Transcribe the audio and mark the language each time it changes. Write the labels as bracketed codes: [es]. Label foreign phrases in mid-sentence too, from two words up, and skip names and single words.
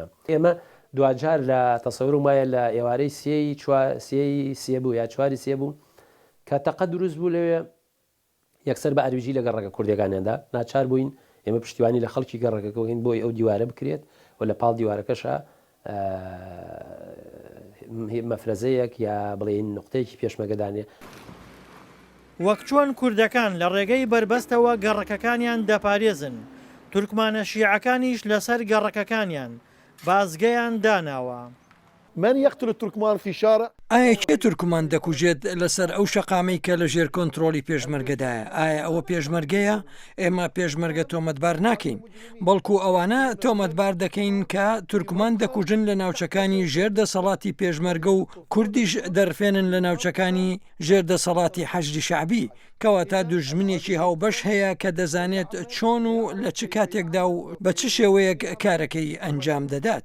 [ckb] ئێمە دوجار لە تەسەور وایە لە ئێوارەی سێ بوو یا چواری سێ بوو کە تەقە دروست بوو لەوێ یەکسەر بە ئەرویژی لە گەڕەکە کوردەکانیاندا ناچار بووین ئێمە پشتیوانی لە خەڵکی گەڕەکەکەین بۆی ئەو دیوارە بکرێت و لە پاڵ دیوارەکەشە مەفرەزەیەک یا بڵێن نقطەیەکی پێشمەگەدانێ. وەک چۆن کوردەکان لە ڕێگەی بربەستەوە گەڕەکەکانیان دەپارێزن، تورکمانە شیعەکانیش لەسەر گەڕەکەکانیان بازگەیان داناوە. [ar] من يقتل التركمان في شارع [ckb] ئایا کێ تورکمان دەکوژێت لەسەر ئەو شەقامەی کە لە ژێر کۆنتترۆلی پێشمەرگەدایە؟ ئایا ئەوە پێشمەرگەیە؟ ئێمە پێشمەرگە تۆمەتبار ناکەین، بەڵکو ئەوانە تۆمەتبار دەکەین کە تورکمان دەکوژن لە ناوچەکانی ژێر دەسەڵاتی پێشمەرگە و کوردیش دەرفێنن لە ناوچەکانی ژێر دەسەڵاتی حەشدی شعبی کەواتە دوژمنێکی هاوبەش هەیە کە دەزانێت چۆن و لە چ کاتێکدا و بە چ شێوەیەک کارەکەی ئەنجام دەدات.